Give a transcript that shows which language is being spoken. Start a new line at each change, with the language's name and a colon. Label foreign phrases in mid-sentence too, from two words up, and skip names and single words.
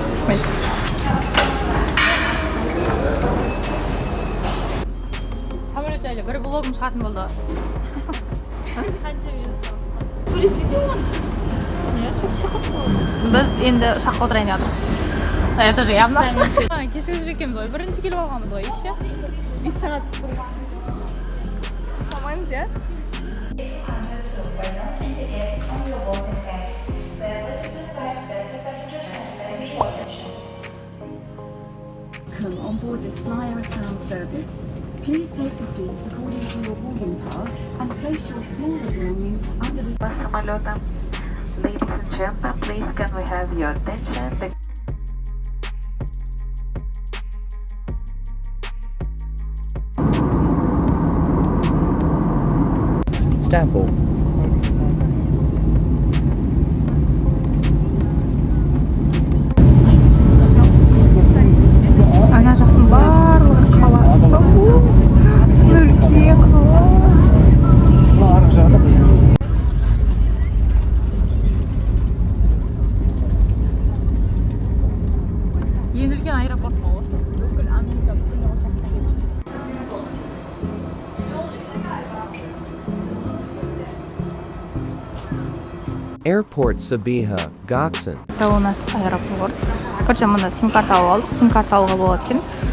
Kazakh: Самолет жайлы бір блогым шығатын болды. Сөйлесесің ғой? Біз енді ұшаққа отырайын дедік.
Russian: Это же явно.
Kazakh: Кешігіп жүрекеміз ғой. Бірінші келіп алғанбыз ғой, еще. 5 сағат бұрын. Салмаймыз, иә?
English: Come on board this Flyer Sound service. Please take the seat according to your boarding pass and place your smaller belongings under the
Russian: самолета.
English: Ladies and gentlemen, please can we have your attention? Istanbul.
Kazakh: Ана жақтың барлығы қаласы. Өлке қала. Ең үлкен аэропорт па осы? Бүкіл Америка, бүкіл осы жаққа.
English: Airport Sabiha, Gokson.
Russian: Это у нас аэропорт.
Kazakh: Короче, мында сим-карта алып алдық. Сим-карта алуға болады екен.